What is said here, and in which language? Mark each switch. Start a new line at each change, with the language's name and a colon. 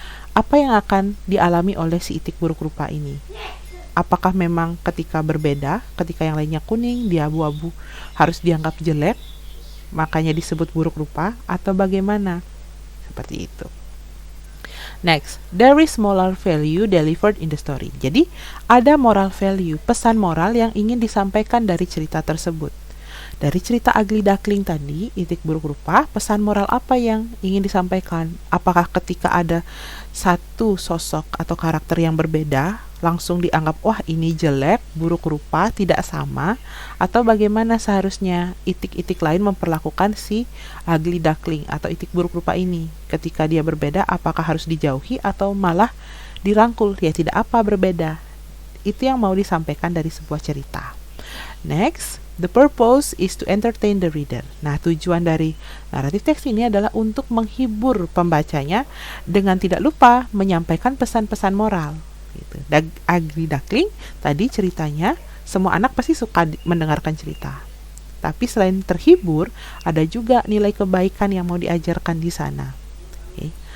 Indonesian: Apa yang akan dialami oleh si itik buruk rupa ini? Apakah memang ketika berbeda, ketika yang lainnya kuning, dia abu-abu, harus dianggap jelek, makanya disebut buruk rupa, atau bagaimana? Seperti itu.
English: Next, there is moral value delivered in the story.
Indonesian: Jadi, ada moral value, pesan moral yang ingin disampaikan dari cerita tersebut. Dari cerita Ugly Duckling tadi, itik buruk rupa, pesan moral apa yang ingin disampaikan? Apakah ketika ada satu sosok atau karakter yang berbeda, langsung dianggap, wah ini jelek, buruk rupa, tidak sama? Atau bagaimana seharusnya itik-itik lain memperlakukan si Ugly Duckling atau itik buruk rupa ini? Ketika dia berbeda, apakah harus dijauhi atau malah dirangkul? Ya tidak apa berbeda. Itu yang mau disampaikan dari sebuah cerita.
English: Next, the purpose is to entertain the reader.
Indonesian: Nah, tujuan dari naratif teks ini adalah untuk menghibur pembacanya dengan tidak lupa menyampaikan pesan-pesan moral. Gitu. Ugly Duckling tadi ceritanya, semua anak pasti suka mendengarkan cerita. Tapi selain terhibur, ada juga nilai kebaikan yang mau diajarkan di sana. Okay.